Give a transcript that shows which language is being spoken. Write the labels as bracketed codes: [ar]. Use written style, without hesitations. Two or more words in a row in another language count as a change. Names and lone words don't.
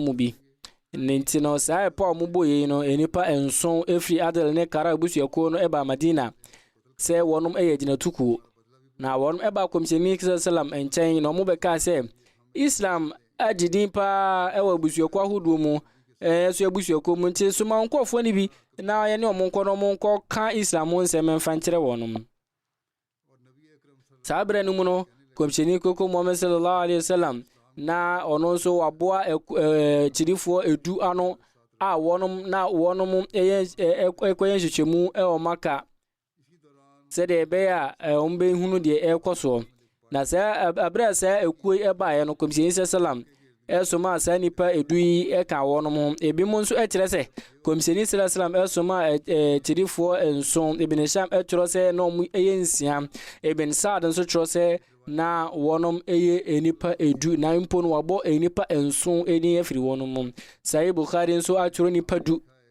[ak] mo bi nenti no saa ɛpa mo boye no enipa enson efiri Adel ne Kara abusuako no ɛba Madina sɛ wɔnom ɛyɛ gyinatukuo na wɔnom ɛba Kɔmhyɛni sallam nkyɛn na ɔmo bɛka sɛ Islam agyidin paa ɛwɔ abusuako ahodoɔ mu so abusuako mu nti so ma nkɔfoɔ ni bi na yɛne ɔmo nkɔ no ɔmo nkɔ ka Islam nsɛm mfa nkyerɛ wɔnom saa bere no mu no Kɔmhyɛni koko Muhammad [ar] صلى الله عليه وسلم [ak] na ɔno nso waboa kyirifoɔ edu ano a wɔnom ɛkɔyɛ nhyehyɛmu ɛwɔ Maka sɛdeɛ ɛbɛyɛ a ɔmo bɛhunu deɛ ɛkɔ soɔ na sɛ abere sɛ ekuo ɛbaeɛ no Kɔmhyɛni sallam ɛsoma saa nipa edu yi ɛka wɔnom ho ebi mo nso ɛkyerɛ sɛ Kɔmhyɛni sallam ɛsoma kyirifoɔ nson Ibn Hisham ɛkyerɛ sɛ na ɔmo ɛyɛ nsia Ibn Sa'd nso kyerɛ sɛ na wɔnom ɛyɛ enipa edu na mpo no wabɔ enipa nson ɛni afiri wɔnom mu Sahih Bukhari nso atwerɛ nipa du